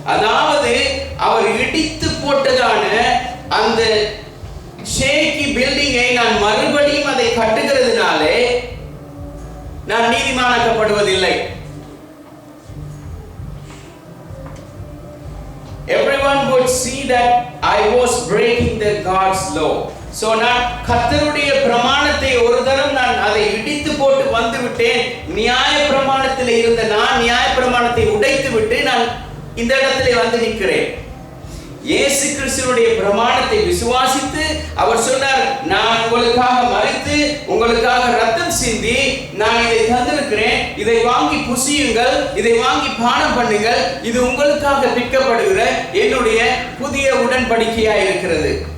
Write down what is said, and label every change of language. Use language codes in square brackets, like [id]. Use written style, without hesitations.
[ta] அதாவது அவர் இடித்து போட்டதான அந்த ஷேக்கி பில்டிங்கை நான் மறுபடியும் அதை கட்டுகிறதுனாலே நான் நீதிமானாக்கப்படுவதில்லை. [en] Everyone would see that I was breaking the God's law. [ta] So நான் கர்த்தருடைய பிரமாணத்தை ஒரு தரம் நான் அதை இடித்து போட்டு வந்து விட்டேன். நியாய பிரமாணத்தில் இருந்த நான் நியாய பிரமாணத்தை உடைத்து விட்டு நான் இந்த இடத்திலே வந்து நிற்கிறேன். இயேசு கிறிஸ்துவினுடைய பிரமாணத்தை விசுவாசித்து அவர் சொன்னார், நான் உங்களுக்காக மரித்து உங்களுக்காக ரத்தம் சிந்தி நான் இதை தந்திருக்கிறேன், இதை வாங்கி புசியுங்கள், இதை வாங்கி பானம் பண்ணுங்கள், இது உங்களுக்காக விற்கப்படுகிற என்னுடைய புதிய உடன்படிக்கையாய் இருக்கிறது.